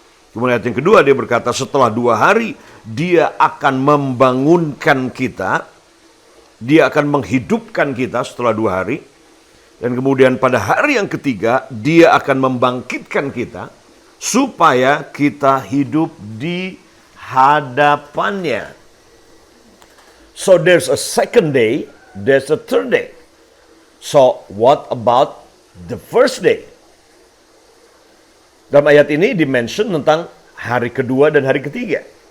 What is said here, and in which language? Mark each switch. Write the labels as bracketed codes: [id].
[id] Kemudian ayat yang kedua dia berkata, setelah 2 hari dia akan membangunkan kita, dia akan menghidupkan kita setelah 2 hari. Dan kemudian pada hari yang ketiga dia akan membangkitkan kita supaya kita hidup di hadapannya. [en] So there's a second day, there's a third day. So what about the first day? [id] Dalam ayat ini dimention tentang hari kedua dan hari ketiga.